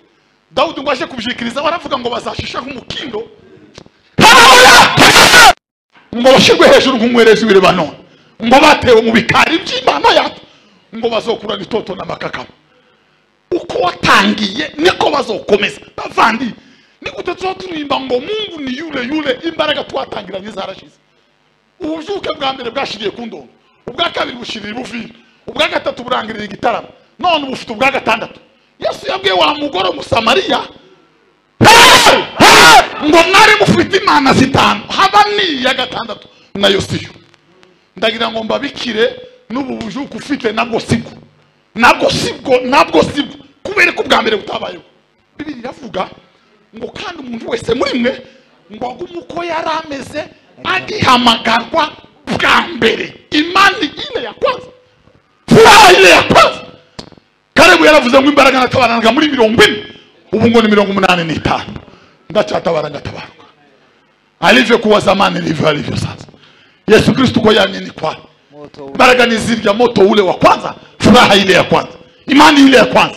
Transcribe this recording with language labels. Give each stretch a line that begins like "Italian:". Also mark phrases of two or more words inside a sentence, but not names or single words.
Kinyarwanda: Dawudi ngo aje kubyikiriza baravuga ngo bazashisha nk'umukindo, ngo bashirwe hejuru nk'umwerezi w'i Lebanoni, ngo batewe mu bikari by'Imana yacu, ngo bazokurana itoto n'amakakama. Uko watangiye niko bazokomeza. Bavandi ni gute turimba ngo
Swahili: Mungu ni yule
Kinyarwanda: imbaraga twatangiranye zarashize. Ubujuke bwa mbere bwashiriye ku ndondo, ubwa kabiri bushirira ibuvira, ubwa gatatu burangirira igitaramo, none ubufite ubwa gatandatu. Yesu yabwiye wa mugore Musamariya ngo mwari mufite imana zitanu, haba ni ya gatandatu nayo siyo. Ndagira ngo mbabikire n'ubu bujuke ufite nabwo sibwo, nabwo sibwo, kubera ko bwa mbere butabayeho. Bibiri iravuga ngo kandi umuntu wese muri mwe ngo agume uko yari ameze agihamagarwa bwa mbere.
Swahili: Imani ile ya kwanza, furaha ile ya kwanza.
Kinyarwanda: Kalebu yaravuze ngo imbaraga natabaranaga muri 40, ubu ngo ni 85. Ndachatabara ngatabaruka.
Swahili: Alivyokuwa zamani ndivyo alivyo sasa. Yesu Kristo kwa yamye ni kwa.
Kinyarwanda: Imbaraga ni zirya
Swahili: moto ule wa kwanza, furaha ile ya kwanza, imani ile ya kwanza.